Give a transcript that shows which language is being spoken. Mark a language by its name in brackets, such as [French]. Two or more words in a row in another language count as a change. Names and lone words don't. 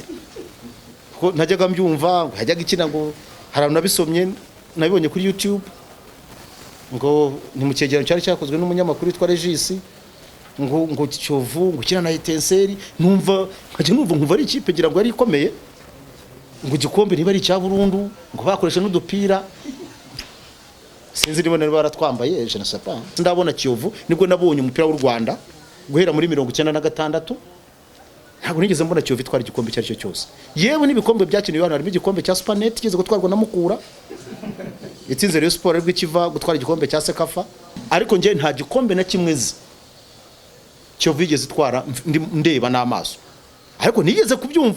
[Kinyarwanda] Ko najyaga mbyumva hajyaga ikina ngo hari nabisomye nabibonye kuri YouTube ngo ni mu cyegeranyo cyari cyakozwe n'umunyamakuru witwa Regis, ngo Kiyovu ngo kina na Etenseri, numva ari ikipe gira ngo ari ikomeye, ngo igikombe niba ari cya burundu, ngo bakoresha n'udupira sinzi niba nari baratwambaye [French] je ne sais pas. [Kinyarwanda] Ndabona Kiyovu nibwo nabonye umupira w'u Rwanda guhera muri 1996, ntabwo nigeze mbona Kiyovu itwara igikombe cyari cyo cyose. Yewe n'ibikombe byakiniwe hano harimo igikombe cya Supernet kigeze gutwarwa na Mukura, itsinze Rayon Sport rwo kiva gutwara igikombe cya Sekafa, ariko nge nta gikombe na kimwe zi Kiyovu igeze itwara ndeba n'amaso, ariko nigeze kubyumva.